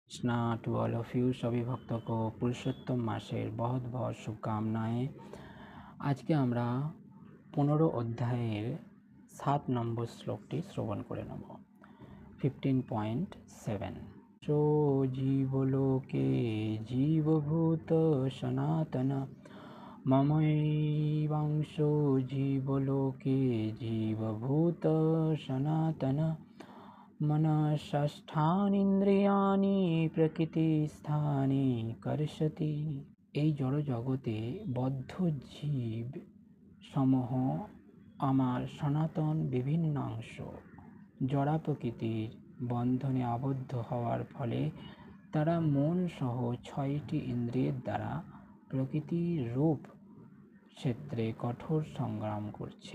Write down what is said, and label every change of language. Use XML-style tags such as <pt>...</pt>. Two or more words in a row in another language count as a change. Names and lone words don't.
<en>Krishna to all of you.</en> <hi>सभी भक्तों को पुरुषोत्तम मासेर बहुत बहुत शुभकामनाएं। आज के</hi> <bn>আমরা 15 অধ্যায়ের 7 নম্বর শ্লোকটি শ্রবণ করে নেব।</bn> <sa>15.7 সো জীবলোকে জীবভূত সনাতন মমৈবাংশো জীবলোকে জীবভূত সনাতন मनःषष्ठानीन्द्रियाणि प्रकृतिस्थाने कर्षति।</sa> <bn>এই জড় জগতে বদ্ধ জীব সমূহ আমার সনাতন বিভিন্নাংশ জড়া প্রকৃতির বন্ধনে আবদ্ধ হওয়ার ফলে তারা মন সহ 6টি ইন্দ্রিয়ের দ্বারা প্রকৃতির রূপ ক্ষেত্রে কঠোর সংগ্রাম করছে।</bn>